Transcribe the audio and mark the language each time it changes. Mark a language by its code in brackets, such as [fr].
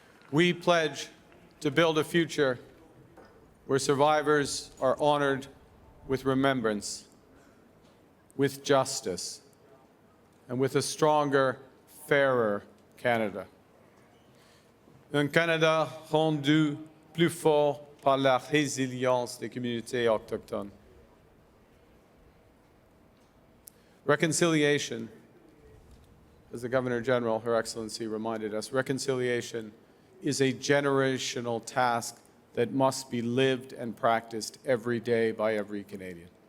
[en] We pledge to build a future where survivors are honored with remembrance, with justice, and with a stronger, fairer Canada. [fr] Un Canada rendu plus fort par la résilience des communautés autochtones. [en] Reconciliation, as the Governor General, Her Excellency, reminded us, reconciliation is a generational task that must be lived and practiced every day by every Canadian.